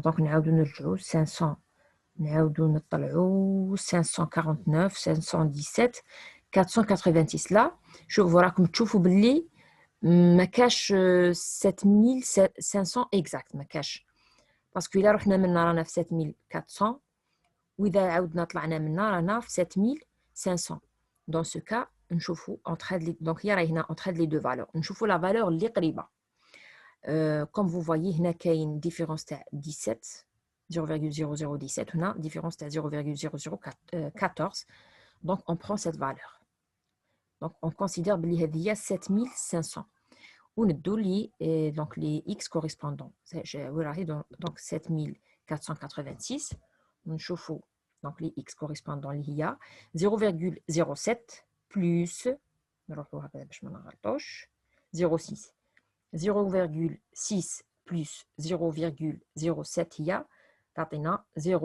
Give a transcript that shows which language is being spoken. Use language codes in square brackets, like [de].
[ar] Donc نعاودو نرجعوا 500. نعاودو نطلعوا 549 517 486. [fr] là [ar] شوفوا راكم تشوفوا باللي ما كاش 7500 exact ما كاش باسكو الا رحنا منا رانا في 7400 واذا عاودنا طلعنا منا رانا في 7500. [fr] dans ce cas [ar] نشوفوا [fr] entre les donc [ar] هي راهي هنا [fr] entre les deux valeurs نشوفوا la valeur [ar] اللي قريبه. [fr] comme vous voyez [ar] هنا كاين [fr] différence تاع 17 0,0017 هنا différence تاع 0,0014. donc on prend cette valeur. donc on considère بلي هذه هي 7500 [ar] وندو لي [fr] donc les x correspondants. [ar] donc 7486 ونشوفوا [fr] donc les x correspondants [ar] اللي هي 0,07 plus نروحوا هكذا باش ما نغلطوش 0,6 0,6 plus 0,07 هي تعطينا 0,67.